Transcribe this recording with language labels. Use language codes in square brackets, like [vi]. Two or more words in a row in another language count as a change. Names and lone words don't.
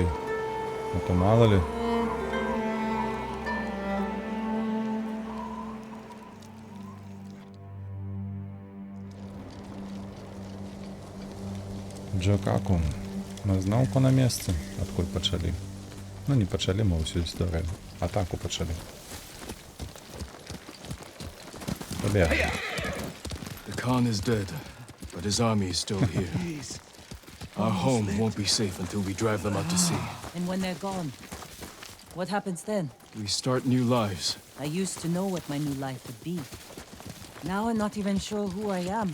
[ru] А то мала ли. Джокаку. [be] Мы зноўку на месцы, адкуль пачалі. Ну не пачалі мы ўсю гісторыю. Атаку пачалі. Побег. [en] The Khan is dead, but his army is still here. Our home won't be safe until we drive them out to sea. And when they're gone, what happens then? We start new lives. I used to know what my new life would be. Now I'm not even sure who I am.